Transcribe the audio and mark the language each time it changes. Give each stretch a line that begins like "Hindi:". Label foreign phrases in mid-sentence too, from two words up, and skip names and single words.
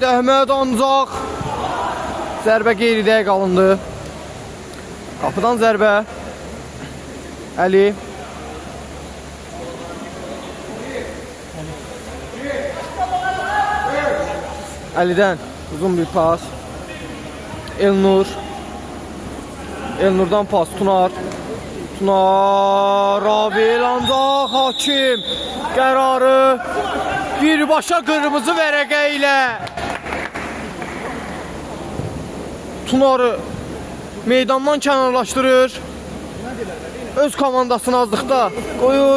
Azerbaijani: Əhməd ancaq zərbə qeyri-dəqiq alındı. Qapıdan zərbə. Əli. Əlidən uzun bir pas. Elnurdan pas. Tunar. Ravil ancaq hakim qərarı birbaşa qırmızı vərəqə ilə Tunarı meydandan kənarlaşdırır. Öz komandasını azlıqda qoyur.